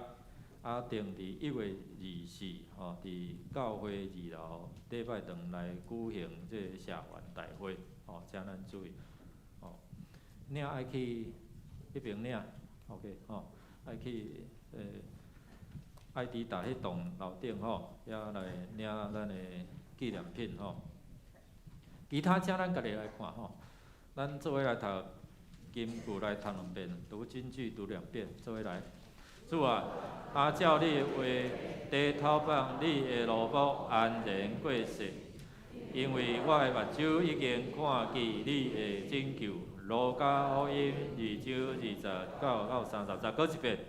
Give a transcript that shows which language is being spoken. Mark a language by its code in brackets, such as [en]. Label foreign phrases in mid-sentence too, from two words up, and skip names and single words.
[nan] 定伫1月24吼，伫教会2楼礼拜堂来举行即个社员大会吼，请咱注意吼，领爱去迄边领 ，OK 吼，爱去爱伫大迄栋楼顶吼，遐来领咱的纪念品吼。其他请咱家己来看吼，咱做伙来读金句来读2遍，读金句读2遍，做伙来。主啊，照你话，地头放你的路卜安然过世，因为我的目睭已经看见你的拯救。路加福音2章29到30，再一遍。